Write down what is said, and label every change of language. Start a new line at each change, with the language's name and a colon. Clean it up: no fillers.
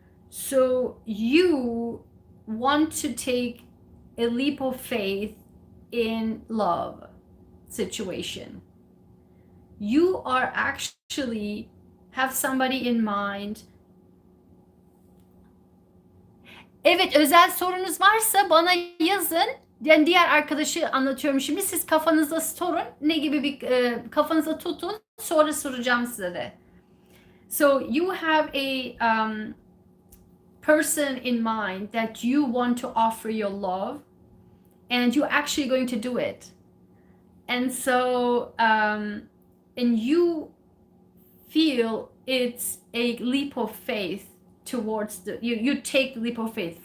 English: So you want to take a leap of faith in love situation. You are actually have somebody in mind.
Turkish: Evet, özel sorunuz varsa bana yazın. Yani diğer arkadaşı anlatıyorum şimdi. Siz kafanızda sorun. Ne gibi bir kafanızda tutun. Sonra soracağım size de.
English: So you have a person in mind that you want to offer your love, and you're actually going to do it. And so and you feel it's a leap of faith towards you take the leap of faith.